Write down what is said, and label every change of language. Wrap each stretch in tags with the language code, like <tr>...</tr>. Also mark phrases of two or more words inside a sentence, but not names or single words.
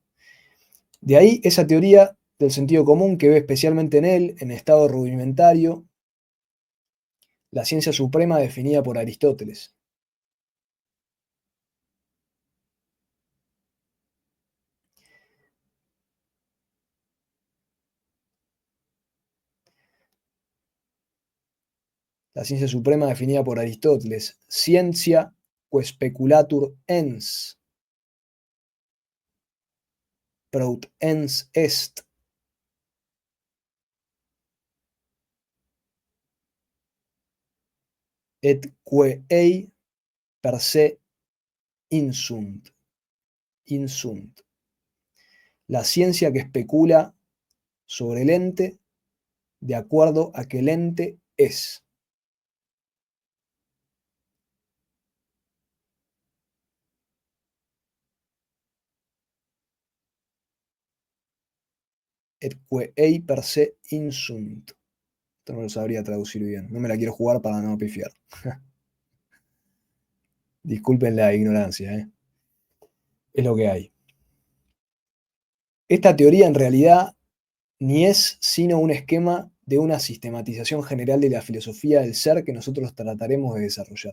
<es>De ahí esa teoría del sentido común que ve especialmente en él, en estado rudimentario, la ciencia suprema definida por Aristóteles. La ciencia suprema definida por Aristóteles.</es> <la>Scientia quae speculatur ens. Prout ens est. Et quae ei per se insunt. Insunt.</la> <es>La ciencia que especula sobre el ente de acuerdo a que el ente es.</es> <la>Et quae ei per se insunt.</la> <es>Esto no lo sabría traducir bien. No me la quiero jugar para no pifiar. Disculpen la ignorancia, ¿eh? Es lo que hay. Esta teoría en realidad ni es sino un esquema de una sistematización general de la filosofía del ser que nosotros trataremos de desarrollar.</es>